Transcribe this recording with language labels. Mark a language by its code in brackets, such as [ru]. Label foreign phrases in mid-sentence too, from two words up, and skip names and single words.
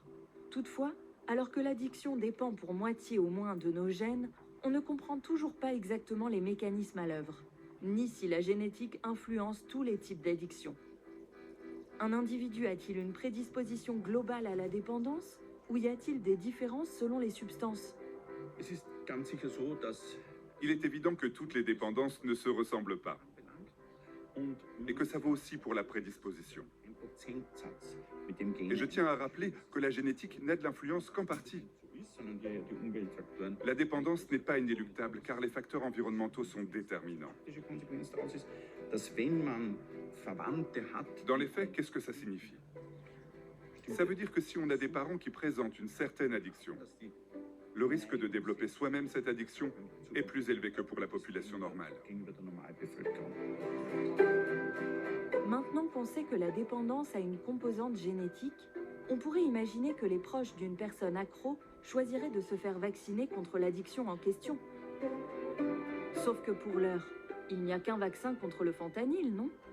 [fr] Toutefois, alors que l'addiction dépend pour moitié au moins de nos gènes, on ne comprend toujours pas exactement les mécanismes à l'œuvre, ni si la génétique influence tous les types d'addiction. Un individu a-t-il une prédisposition globale à la dépendance, ou y a-t-il des différences selon les substances? [de] Es ist ganz sicher so, dass [fr] Il est évident que toutes les dépendances ne se ressemblent pas, [de] und [fr] et que ça vaut aussi pour la prédisposition. [de] ein Prozentsatz mit dem Gen [fr] Et je tiens à rappeler que la génétique n'a de l'influence qu'en partie. [de] so ist, sondern die Umweltfaktoren. [fr] La dépendance n'est pas inéluctable car les facteurs environnementaux sont déterminants. [de] Die Konsequenz daraus ist, dass wenn man Verwandte hat, [fr] Dans les faits, qu'est-ce que ça signifie? Ça veut dire que si on a des parents qui présentent une certaine addiction, [de] dass die [fr] le risque de développer soi-même cette addiction est plus élevé que pour la population normale. [de] gegenüber der Normalbevölkerung. [fr] Maintenant qu'on sait que la dépendance a une composante génétique, on pourrait imaginer que les proches d'une personne accro choisiraient de se faire vacciner contre l'addiction en question. Sauf que pour l'heure, il n'y a qu'un vaccin contre le fentanyl, non?